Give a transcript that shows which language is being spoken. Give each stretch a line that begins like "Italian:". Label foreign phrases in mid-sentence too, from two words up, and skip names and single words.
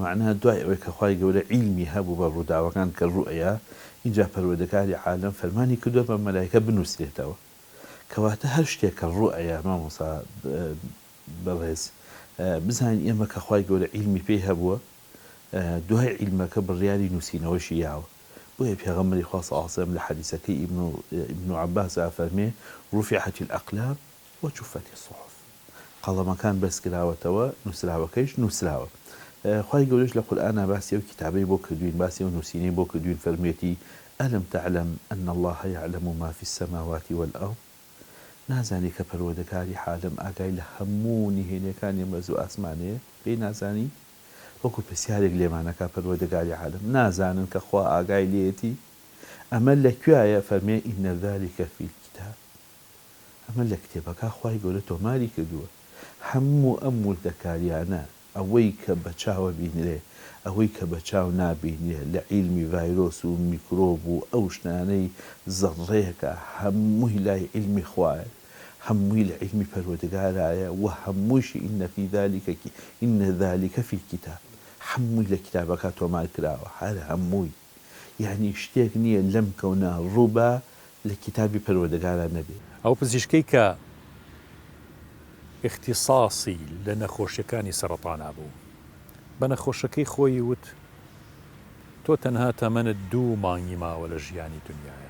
Central Kurdish: معنای دوای ئەوەی کە خوای گەورە عیلمی هەبوو بە ڕووداوەکان کە ڕوئەیە اینجا پەروەردگاری عالەم فەرمانی کردووە بە مەلایکە بنووسێتەوە کەواتە هەر شتێک کە ڕوئەیە مامۆستا بەڕێز بزانین ئێمە کە خوای گەورە عیلمی پێی هەبووە دوای عیلمەکە بڕیاری نووسینەوەشی یاوە بۆیە پێغەمبەری خوا
Arabic: صلی الله علیه وسلم
Central Kurdish: لە حەدیثەکەی ئیبن عەباس فەرمێ
Arabic: رفعت الأقلام وجفت الصحف
Central Kurdish: قەڵەمەکان بەسکراوەتەوە نووسراوەکەیش نووسراوە. خی گەورەش لە قورئانە باسی ئەو کتابەی بۆ کردوین، باسی ئەو نووسینەی بۆ کردوین فەرمێتی
Arabic: ئەلم تعلم أن الله يعلم ما في السماوات والأرض.
Central Kurdish: نازانی کە پەروەردگاری عالەم ئاگای لە هەموو نهێنیەکانی مەرز و ئاسمانەیە، پێی نازانی؟ وەکو پرسیارێک لێمانەکە پەروەردگاری عالەم نازانن کە خوا ئاگای لێتی؟ ئەمە لەکوایە؟ فەرمێ
Arabic: ئین ذلك فی الکتاب.
Central Kurdish: ئەمە لە کتێبەکە خوای گەورە تۆماری کردووە. هەموو ئەم وردەکاریانە، ئەوەی کە بە چاوە بینرێ، ئەوەی کە بە چاو نابینێ، لە عیلمی ڤایرۆس و میکرۆب و ئەو شتانەی زەڕێکە، هەمووی لای عیلمی خوایە، هەمووی لە عیلمی پەروەردگارایە، و هەموویشی
Arabic: ئین ذلك فی الکتاب.
Central Kurdish: هەمووی لە کتابەکە تۆمار کراوە، هەر هەمووی. یعنی شتێک نییە لەم کەونە ڕووبە لە کتابی پەروەردگارە نەبێت. ئەو پزیشکەی کە اختصاصی لە نەخۆشیەکانی سەرەتانە بوو، بە نەخۆشەکەی خۆی وت تۆ تەنها تەمەنت 2 مانگی ماوە لە ژیانی دنیاە.